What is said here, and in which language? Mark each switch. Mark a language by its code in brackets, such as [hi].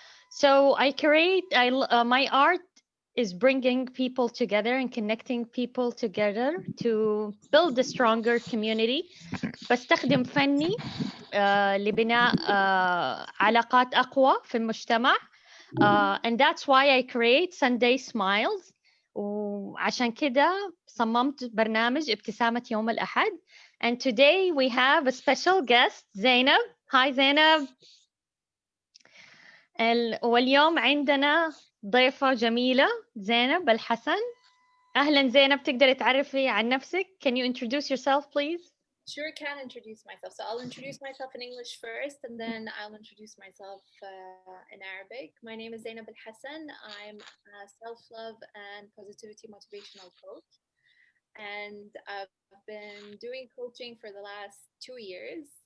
[en] So my art is bringing people together and connecting people together to build a stronger community. [ar] بستخدم فني لبناء علاقات أقوى في المجتمع. [en] And that's why I create Sunday Smiles. [ar] وعشان كده صممت برنامج ابتسامة يوم الأحد. [en] And today we have a special guest, Zainab. Hi, Zainab. [ar] واليوم عندنا ضيفة جميلة زينب الحسن. أهلا زينب، تقدري تعرفي عن نفسك؟ [en] Can you introduce yourself, please? Sure, can introduce myself. So I'll introduce myself in English first, and then I'll introduce myself in Arabic. My name is Zainiab Al Hassan. I'm a self-love and positivity motivational coach, and I've been doing coaching for the last 2 years.